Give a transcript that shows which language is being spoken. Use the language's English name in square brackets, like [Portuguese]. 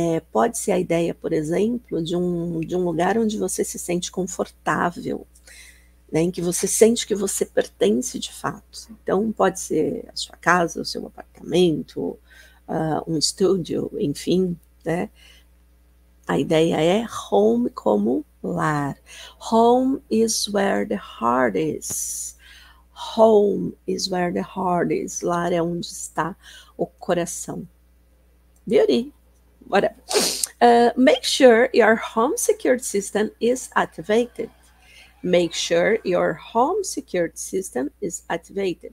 [Portuguese] Pode ser a ideia, por exemplo, de um lugar onde você se sente confortável, né, em que você sente que você pertence de fato. Então, pode ser a sua casa, o seu apartamento, um estúdio, enfim, né? A ideia é home como lar. [English] Home is where the heart is. Home is where the heart is. [Portuguese] Lar é onde está o coração. [English] Beauty. Whatever. Make sure your home security system is activated. Make sure your home security system is activated.